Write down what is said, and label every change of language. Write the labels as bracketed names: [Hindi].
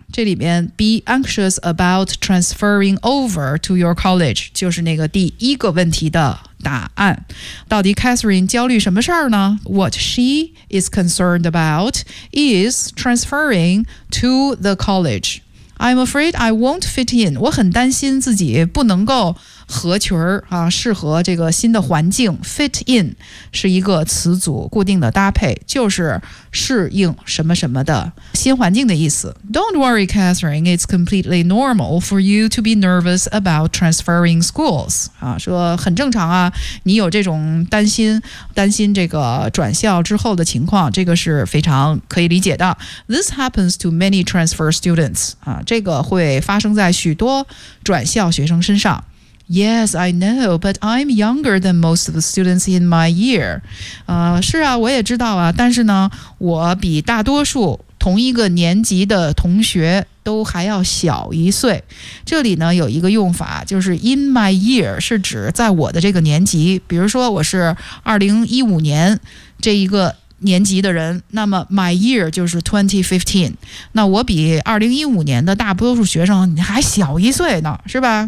[Chinese] 这里面 [English] be anxious about transferring over to your college [Chinese] 就是那个第一个问题的答案。到底 Catherine 焦虑什么事儿呢？ [English] What she is concerned about is transferring to the college. I'm afraid I won't fit in. [Chinese] 我很担心自己不能够合群儿啊，适合这个新的环境 ， [English] fit in [Chinese] 是一个词组，固定的搭配，就是适应什么什么的新环境的意思。 [English] Don't worry, Catherine. It's completely normal for you to be nervous about transferring schools. [Chinese] 啊，说很正常啊，你有这种担心，担心这个转校之后的情况，这个是非常可以理解的。 [English] This happens to many transfer students. [Chinese] 啊，这个会发生在许多转校学生身上。 [English] Yes, I know, but I'm younger than most of the students in my year. [Chinese] 是啊，我也知道啊，但是呢，我比大多数同一个年级的同学都还要小一岁。这里呢，有一个用法，就是 [English] in my year [Chinese] 是指在我的这个年级，比如说我是2015年这一个年级的人，那么 my year 就是 2015， 那我比2015年的大多数学生还小一岁呢，是吧？